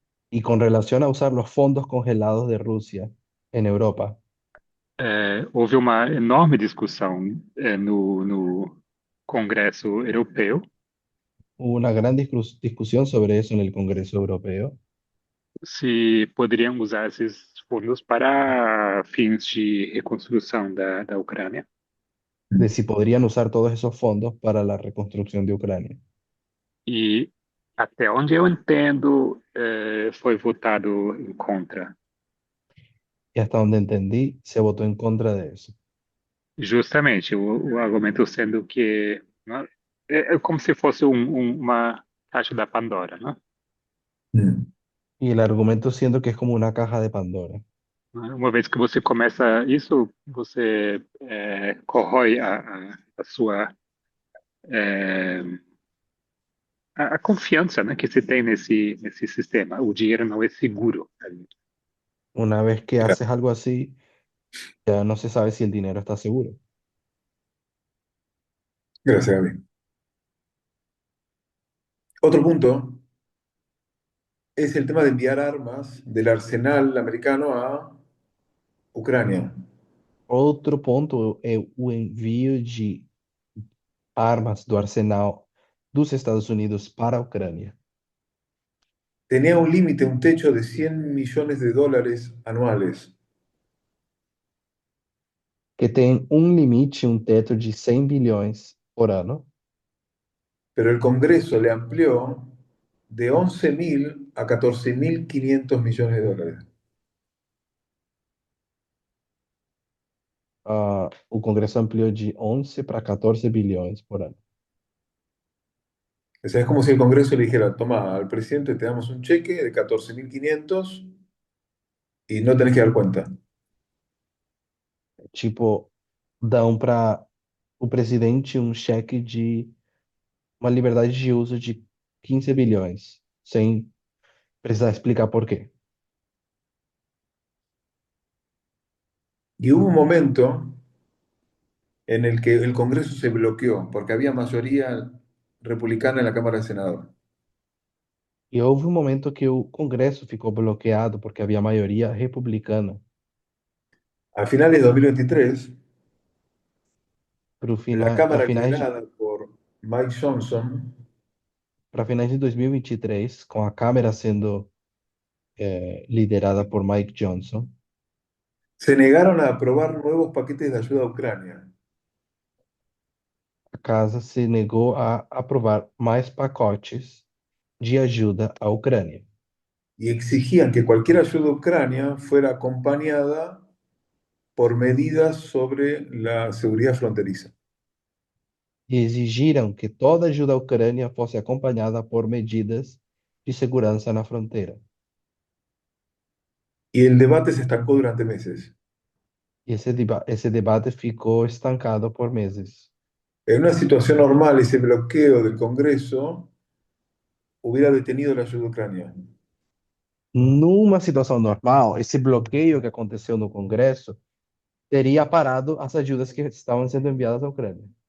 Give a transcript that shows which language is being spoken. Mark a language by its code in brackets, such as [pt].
[es] Y con relación a usar los fondos congelados de Rusia en Europa, [pt] houve uma enorme discussão no Congresso Europeu [es] hubo una gran discusión sobre eso en el Congreso Europeo, [pt] se poderiam usar esses fundos para fins de reconstrução da Ucrânia. [es] de si podrían usar todos esos fondos para la reconstrucción de Ucrania. [pt] E até onde eu entendo, foi votado em contra. [es] Y hasta donde entendí, se votó en contra de eso. [pt] Justamente, o argumento sendo que, né, é como se fosse uma caixa da Pandora, né? Mm. [es] Y el argumento siendo que es como una caja de Pandora. [pt] Uma vez que você começa isso, você corrói a sua é, a confiança, né, que se tem nesse sistema. O dinheiro não é seguro ali. [es] Una vez que haces algo así, ya no se sabe si el dinero está seguro. Gracias, Gaby. Otro punto es el tema de enviar armas del arsenal americano a Ucrania. [pt] Outro ponto é o envio de armas do arsenal dos Estados Unidos para a Ucrânia, [es] Tenía un límite, un techo de 100 millones de dólares anuales, [pt] que tem um limite, um teto de 100 bilhões por ano, [es] pero el Congreso le amplió de 11.000 a 14.500 millones de dólares. [pt] o Congresso ampliou de 11 para 14 bilhões por ano. [es] O sea, es como si el Congreso le dijera, toma, al presidente te damos un cheque de 14.500 y no tenés que dar cuenta. [pt] Tipo, dão para o presidente um cheque de uma liberdade de uso de 15 bilhões, sem precisar explicar por quê. [es] Y hubo un momento en el que el Congreso se bloqueó porque había mayoría republicana en la Cámara de Senadores. [pt] E houve um momento que o Congresso ficou bloqueado porque havia maioria republicana. [es] A finales de 2023, [pt] Para [es] la [pt] final, [es] Cámara liderada por Mike Johnson [pt] para finais de 2023, com a Câmara sendo liderada por Mike Johnson, [es] se negaron a aprobar nuevos paquetes de ayuda a Ucrania [pt] a casa se negou a aprovar mais pacotes de ajuda à Ucrânia [es] y exigían que cualquier ayuda a Ucrania fuera acompañada por medidas sobre la seguridad fronteriza. [pt] e exigiram que toda ajuda à Ucrânia fosse acompanhada por medidas de segurança na fronteira. [es] Y el debate se estancó durante meses. [pt] E esse debate ficou estancado por meses. [es] En una situación normal, ese bloqueo del Congreso hubiera detenido la ayuda a Ucrania, [pt] Numa situação normal, esse bloqueio que aconteceu no Congresso teria parado as ajudas que estavam sendo enviadas à Ucrânia,